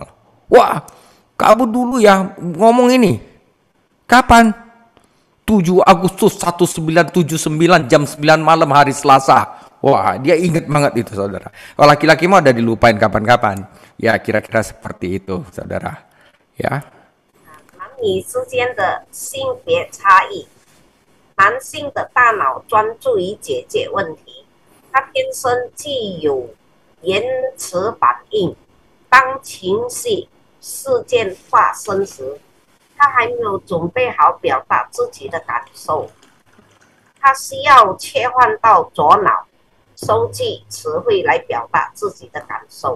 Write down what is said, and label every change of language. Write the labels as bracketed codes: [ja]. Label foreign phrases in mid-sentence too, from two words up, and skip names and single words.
[id] Wah, kamu dulu ya ngomong ini. Kapan? 7 Agustus 1979 jam 9 malam hari Selasa. Wah, dia ingat banget itu, saudara. Kalau laki-laki mah udah dilupain kapan-kapan. Ya, kira-kira seperti itu, saudara. Ya. [zh] 男女之间的性别差异，男性的大脑专注于解决问题，他天生具有延迟反应。当情绪事件发生时，他还没有准备好表达自己的感受，他需要切换到左脑，收集词汇来表达自己的感受。